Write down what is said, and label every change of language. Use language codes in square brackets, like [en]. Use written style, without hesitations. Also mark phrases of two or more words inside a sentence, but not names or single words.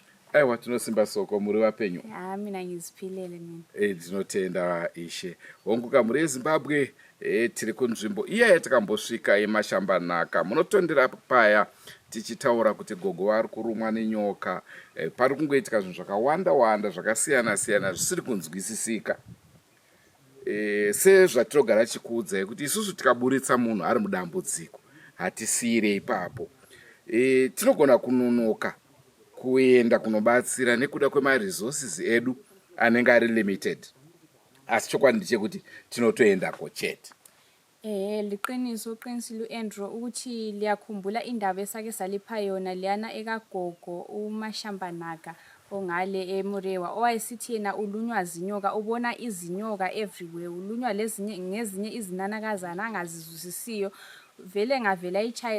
[sn] wathi nosimba soko muri wapenyu [nd] mina ngiziphilele mina [sn] dzinotenda ishe wonke kamuri eZimbabwe tiri kunzvimbo iya yatakambosvika yemashamba naka munotondera paya tichitaura kuti Gogo ari kurumwa nenyoka pari kungoitika zvinhu zvakawanda zvakasiyana siyana zvisiri kunzwisisika sezvatinogara chikuudzai kuti isusu tikaburitsa munhu ari mudambudziko hatisiyire ipapo tinogona kunonoka kuenda kunobatsira nekuda kwemaresources edu anenge ari limited asi chokwadi ndechekuti tinotoendako chete [nd] liqiniso uqinisile uAndrew ukuthi liyakhumbula indaba esake salipha yona liyana ekaGogo umashamba naka ongale eMurewa owayesithi yena ulunywa zinyoka ubona izinyoka everywhere ulunywa ngezinye izinanakazana angazizwisisiyo vele ngavela ichaye